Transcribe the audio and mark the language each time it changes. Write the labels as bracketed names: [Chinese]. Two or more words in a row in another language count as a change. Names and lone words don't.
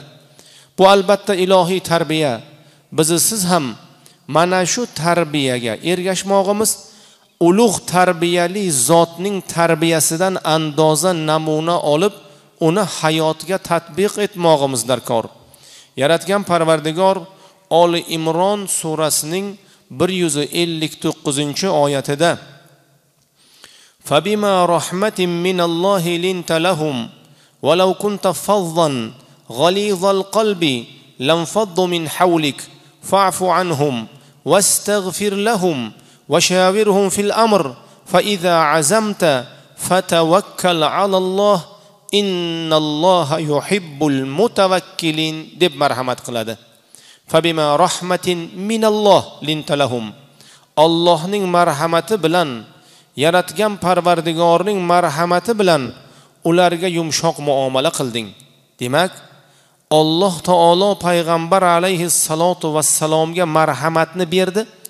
[Uzbek] Bu albatta ilohiy tarbiya. Siz ham mana shu tarbiyaga ergashmoqimiz, ulug' tarbiyali zotning tarbiyasidan andoza namuna olib, uni hayotga tatbiq etmoqimiz darkor. Yaratgan Parvardigor Oli Imron surasining 159-oyatida [Arabic] فبما رحمة من الله لنت لهم ولو كنت فظا غليظ القلب لانفضوا من حولك فاعف عنهم واستغفر لهم وشاورهم في الأمر فإذا عزمت فتوكل على الله إن الله يحب المتوكلين [Uzbek] deb marhamat qiladi. [Arabic] فبما رحمة من الله لنت لهم, [Uzbek] Allohning marhamati bilan, yaratgan Parvardigorning marhamati bilan ularga yumshoq muomala qilding. Demak, Alloh taolo payg'ambar alayhissalotu vassalomga marhamatni berdi.